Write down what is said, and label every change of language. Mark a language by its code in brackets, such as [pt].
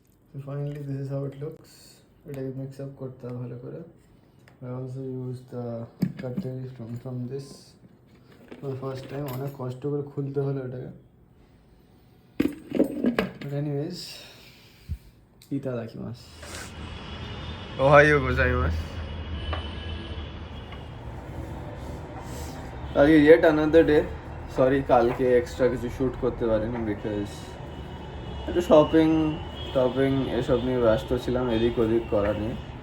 [en] So finally this is how it looks. [bn] এটাকে mix up করতে হবে ভালো করে. [en] I also used the cutlery from this for the first time. [bn] অনেক কষ্ট করে খুলতে হলো এটাকে. [en] But anyways, [ja] itadakimasu. Ohayou gozaimasu. [en] আজকে yet another day. [bn] Sorry কালকে এক্সট্রা কিছু শ্যুট করতে পারিনি বিকজ একটু শপিং এসব নিয়ে ব্যস্ত ছিলাম, এদিক ওদিক করা নিয়ে.